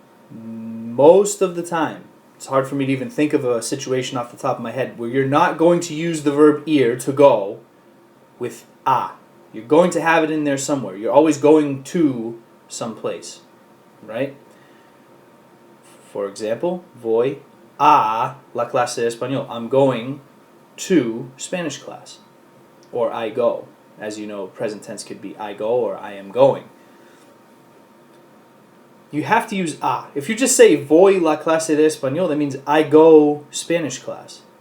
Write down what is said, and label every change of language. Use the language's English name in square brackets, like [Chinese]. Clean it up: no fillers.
[English] Most of the time, it's hard for me to even think of a situation off the top of my head where you're not going to use the verb ir, to go, with a. You're going to have it in there somewhere. You're always going to someplace, right? For example, [Spanish] voy a la clase de español. [English] I'm going to Spanish class. Or I go. As you know, present tense could be I go or I am going. You have to use a. If you just say [Spanish] voy la clase de español, [English] that means I go Spanish class.